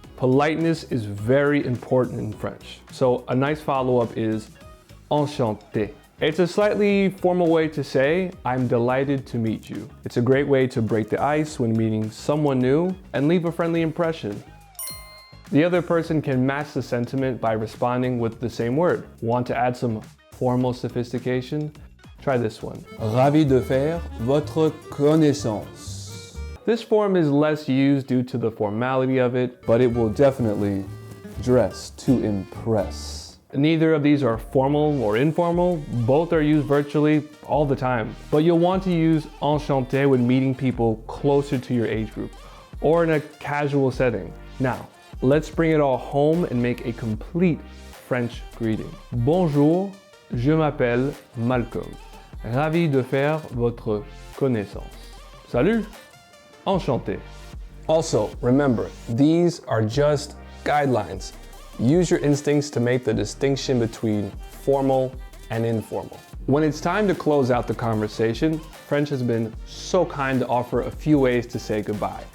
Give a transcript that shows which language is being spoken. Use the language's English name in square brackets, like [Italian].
[English] Politeness is very important in French. So a nice follow-up is enchanté. It's a slightly formal way to say, I'm delighted to meet you. It's a great way to break the ice when meeting someone new and leave a friendly impression. The other person can match the sentiment by responding with the same word. Want to add some formal sophistication? Try this one. [French] Ravi de faire votre connaissance. [English] This form is less used due to the formality of it, but it will definitely dress to impress. Neither of these are formal or informal. Both are used virtually all the time. But you'll want to use enchanté when meeting people closer to your age group or in a casual setting. Now, let's bring it all home and make a complete French greeting. [French] Bonjour, je m'appelle Malcolm. Ravi de faire votre connaissance. Salut, enchanté. [English] Also, remember, these are just guidelines. Use your instincts to make the distinction between formal and informal. When it's time to close out the conversation, French has been so kind to offer a few ways to say goodbye.